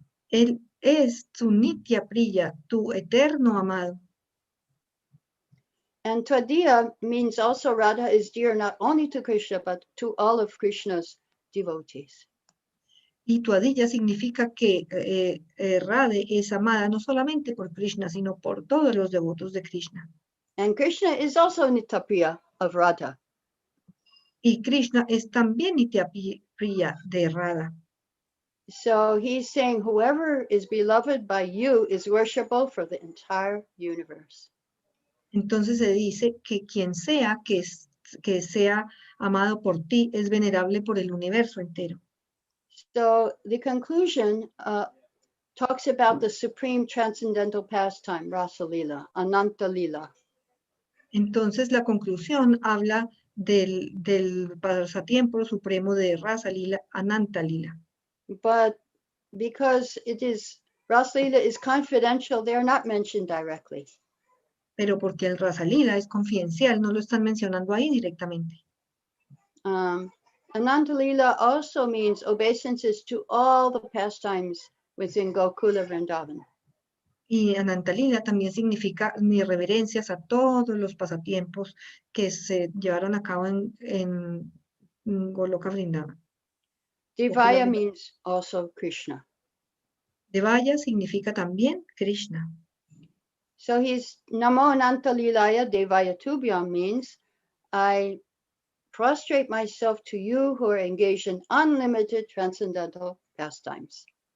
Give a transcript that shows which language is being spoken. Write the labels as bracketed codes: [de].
[es] Él es tu Nitya Priya, tu eterno amado. [en] And Tvadiya means also Radha is dear not only to Krishna, but to all of Krishna's devotees. [es] Y tu adilla significa que Radhe es amada no solamente por Krishna, sino por todos los devotos de Krishna. [en] And Krishna is also Nitya Priya of Radha. [es] Y Krishna es también Nitya Priya de Radha. [en] So he's saying whoever is beloved by you is worshipable for the entire universe. [es] Entonces se dice que quien sea que sea amado por ti es venerable por el universo entero. [en] So the conclusion talks about the supreme transcendental pastime, Rasa Lila, Ananta Lila. [es] Entonces la conclusión habla del pasatiempo supremo de Rasa Lila, Ananta Lila. [en] But because Rasa Lila is confidential, they are not mentioned directly. [es] Pero porque el Rasa Lila es confidencial, no lo están mencionando ahí directamente. [en] Ananta Lila also means obeisances to all the pastimes within Gokula Vrindavan. [es] Y Ananta Lila también significa mis reverencias a todos los pasatiempos que se llevaron a cabo en Goloka Vrindavan. [en] Devaya means also Krishna. [es] Devaya significa también Krishna. [en] So he's [sa] Namo Ananta Lilaya Devaya Tubhyam [en] means I prostrate myself to you who are engaged in unlimited transcendental pastimes.